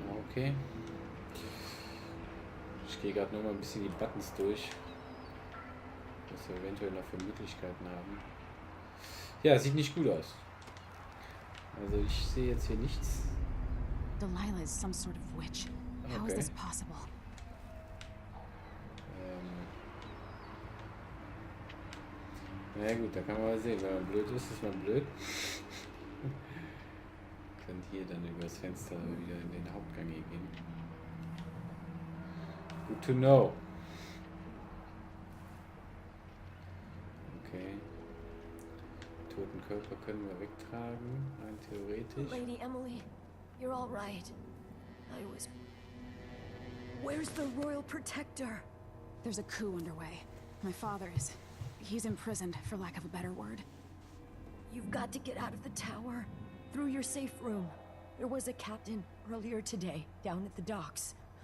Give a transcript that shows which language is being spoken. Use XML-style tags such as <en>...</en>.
<de>Okay. Ich gehe gerade noch mal ein bisschen die Buttons durch, was wir eventuell noch für Möglichkeiten haben. Ja, sieht nicht gut aus. Also ich sehe jetzt hier nichts.</de> <en>Delilah is some sort of witch. How is this possible?</en> <de>Na ja gut, da kann man mal sehen, wenn man blöd ist, ist man blöd. Könnt hier dann übers Fenster wieder in den Hauptgang hier gehen.</de> <en>Good to know.</en> <de>Okay. Toten Körper können wir wegtragen, rein theoretisch.</de> <en>Lady Emily, you're all right. I was... Where's the Royal Protector? There's a coup underway. My father is... He's imprisoned, for lack of a better word. You've got to get out of the tower. Through your safe room. There was a captain earlier today, down at the docks.</en>